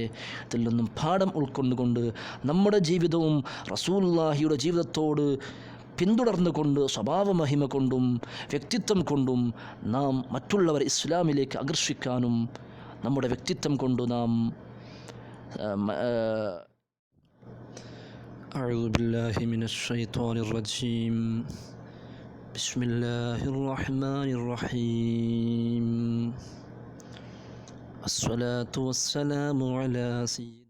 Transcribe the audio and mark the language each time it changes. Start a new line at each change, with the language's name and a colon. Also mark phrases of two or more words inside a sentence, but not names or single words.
Malayalam: ഇതിൽ നിന്നും പാഠം ഉൾക്കൊണ്ടുകൊണ്ട് നമ്മുടെ ജീവിതവും റസൂലുള്ളാഹിയുടെ ജീവിതത്തോട് പിന്തുടർന്നുകൊണ്ട്, സ്വഭാവ മഹിമ കൊണ്ടും വ്യക്തിത്വം കൊണ്ടും നാം മറ്റുള്ളവരെ ഇസ്ലാമിലേക്ക് ആകർഷിക്കാനും, നമ്മുടെ വ്യക്തിത്വം കൊണ്ട് നാം
Arabic: أعوذ بالله من الشيطان الرجيم بسم الله الرحمن الرحيم. الصلاة والسلام على سيدي